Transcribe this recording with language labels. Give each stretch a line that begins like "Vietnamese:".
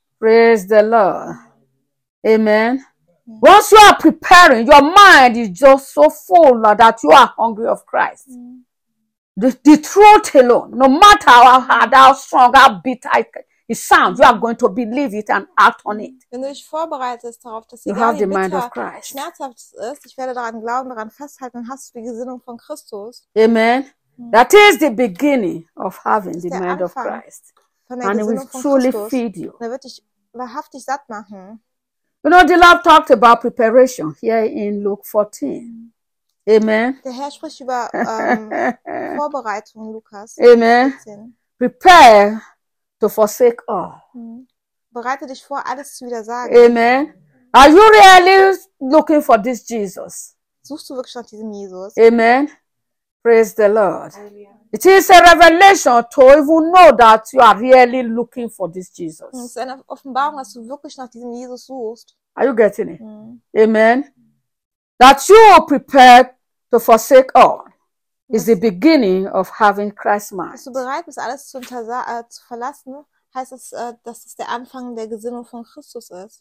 English: Praise the Lord. Amen. Mm. Once you are preparing, your mind is just so full that you are hungry of Christ. The truth alone, no matter how hard, how strong, how bitter it sounds, you are going to believe it and act on it.
German: Wenn du dich vorbereitest darauf, dass
English: you have the mind of Christ.
German: Schmerzhaft ist, ich werde daran glauben, daran festhalten, hast du die Gesinnung von Christus.
English: Amen. That is the beginning of having the mind of Christ. And it will truly feed you.
German: Er wird dich wahrhaftig satt machen.
English: You know, the Lord talked about preparation here in Luke 14. Amen.
German: Der Herr spricht über Vorbereitung, Lukas. Amen. 14.
English: Prepare to forsake all.
German: Bereite dich vor, alles zu widersagen.
English: Amen. Are you really looking for this Jesus?
German: Suchst du wirklich nach diesem Jesus?
English: Amen. Praise the Lord.
German: Hallelujah.
English: It is a revelation to even know that you are really looking for this Jesus.
German: Es ist eine Offenbarung, dass du wirklich nach diesem Jesus suchst.
English: Are you getting it? Amen. That you are prepared to forsake all is the beginning of having Christ's mind.
German: Dass du bereit bist, alles zu verlassen, heißt es, dass es der Anfang der Gesinnung von Christus ist.